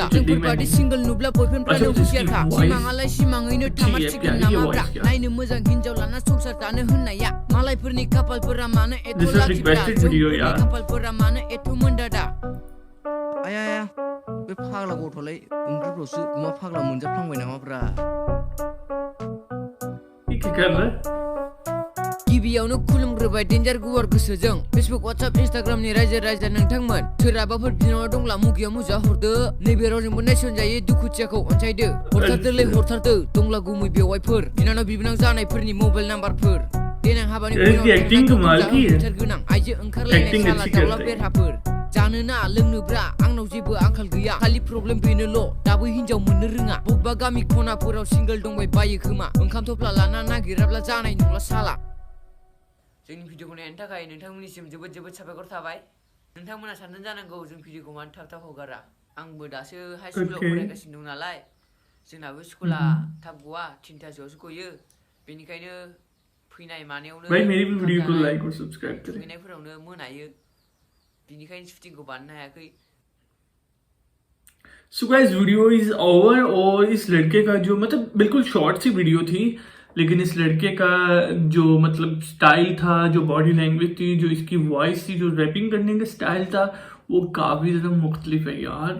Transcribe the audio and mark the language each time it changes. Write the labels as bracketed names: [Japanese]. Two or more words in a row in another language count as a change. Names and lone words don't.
[Bodo] जोंफोर बादि सिंगोल नुब्ला बयफ्रेन्डफ्रानो हुसियारखा। सिमाङालाय सिमाङैनो थामारसिगोन नामाब्रा। नायनो मोजां हिन्जाव लाना संसार जानो होननाया मालायफोरनि खाफालफोरा मानो एथ' लाखिब्रा। जोंफोरनि खाफालफोरा मानो एथ' मोन्दादा। आया आया बे फाग्ला गथ'लाय ओंख्रिफ्रावसो अमा फाग्ला मोनजाफ्लांबाय नामाब्रा। [Hindi] ये क्या कर रहा है? [Bodo] गिबियावनो खुलुमग्रोबाय डेन्जार गुवार गोसोजों। फेसबुक वाट्सएप इन्स्टाग्रामनि रायजो राजा नोंथांमोन। सोरहाबाफोर बिनानाव दंब्ला मुगियाव मुजा हरदो। नैबे रावजोंबो नायसनजायै दुखुथियाखौ अनसायदो। हरथारदोलै हरथारदो दंब्ला गुमै बेवाइफोर बिनानाव बिबोनां जानायफोरनि मबाइल नाम्बारफोर। देनां हाबानि [Hindi] इसकी एक्टिंग कमाल की है। [Bodo] गोनां आइजो ओंखारलायनाय [Hindi] एक्टिंग [Bodo] साला [Hindi] अच्छी [Bodo] दाउला [Hindi] करता है। [Bodo] बेरहाफोर। जानोना लोंनोब्रा आंनाव जेबो आंखाल गैया। खालि प्रब्लेम बेनोल' दाबो हिनजाव मोननो रोङा। बबेबा गामि खनाफोराव सिंगोल दंबाय बायो खोमा। ओंखाम थफ्ला लाना नागिराब्ला जानाय नंला साला। जोंनि भिडिअखौ नायनो थाखाय नोंथांमोननिसिम जोबोद जोबोद साबायखर थाबाय। नोंथांमोना सानदों जानांगौ जों भिडिअखौ मानो थाब थाब हगारा। आंबो दासो हाइ स्कुलाव [English] Okay. [Bodo] फरायगासिनो दं नालाय। जोंनाबो स्कुला थाब गवा 3टासोआवसो गयो। बेनिखायनो फैनाय मानायावनो [Hindi] भाई मेरी भी [Bodo] ओंखाम [Hindi] वीडियो को [Bodo] जानाय, [Hindi] लाइक और सब्सक्राइब करें। [Bodo] दुगैनायफोरावनो मोनायो। बिनिखायनो शुटिंखौ बानायनो हायाखै। [English] So guys, video is over. [Hindi] और इस लड़के का जो मतलब बिल्कुल शॉर्ट सी वीडियो थी, लेकिन इस लड़के का जो मतलब स्टाइल था, जो [English] body language [Hindi] थी, जो इसकी वॉइस थी, जो रैपिंग करने का स्टाइल था, वो काफ़ी ज़्यादा मुख्तलिफ है यार।